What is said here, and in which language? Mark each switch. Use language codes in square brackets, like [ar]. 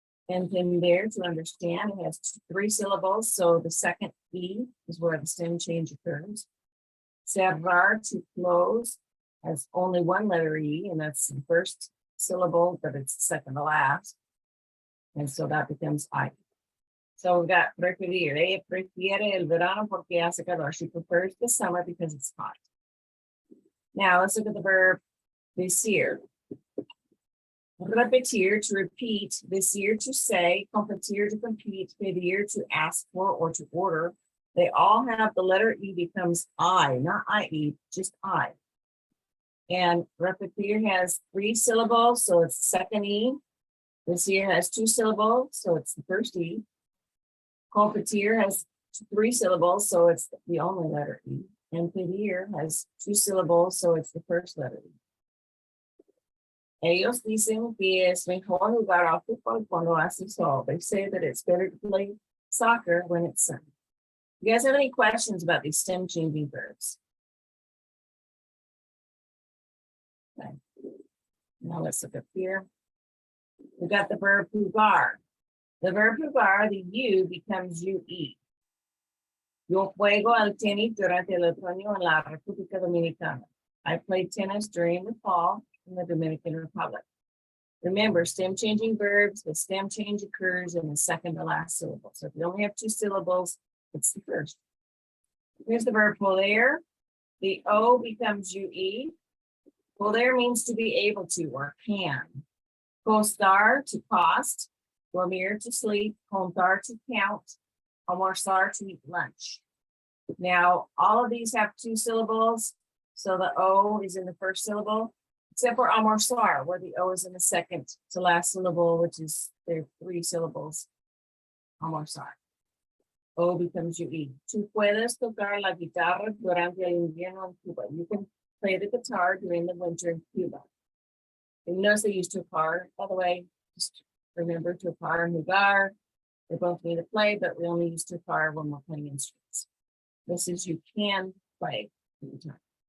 [en] Entender, to understand. It has three syllables, so the second E is where the stem change occurs. Cerrar, to close, has only one letter E, and that's the first syllable, but it's the second to last. And so that becomes I. So we've got preferir. [es] Ella prefiere el verano porque hace calor. [en] She prefers the summer because it's hot. Now let's look at the verb decir. Repetir, to repeat. Decir, to say. Competir, to compete. Pedir, to ask for or to order. They all have the letter E becomes I, not IE, just I. And repetir has three syllables, so it's the second E. Decir has two syllables, so it's the first E. Competir has three syllables, so it's the only letter E. And pedir has two syllables, so it's the first letter E. [es] Ellos dicen que es mejor jugar al fútbol cuando hace sol. [en] They say that it's better to play soccer when it's sunny. You guys have any questions about these stem changing verbs? Okay. Now let's look up here. We got the verb jugar. The verb jugar, the U becomes UE. [es] Yo juego al tenis durante el otoño en la República Dominicana. [en] I play tennis during the fall in the Dominican Republic. Remember, stem changing verbs, the stem change occurs in the second to last syllable. So if you only have two syllables, it's the first. Here's the verb poder. The O becomes UE. Poder means to be able to or can. Costar, to cost. Dormir, to sleep. Contar, to count. Almorzar, to eat lunch. Now, all of these have two syllables. So the O is in the first syllable, except for almorzar, where the O is in the second to last syllable, which is there three syllables. Almorzar. O becomes UE. [es] Tú puedes tocar la guitarra durante el invierno en Cuba. [en] You can play the guitar during the winter in Cuba. And you notice they use tocar, by the way. Just remember tocar and jugar. They both mean to play, but we only use tocar when we're playing instruments. This is you can play anytime.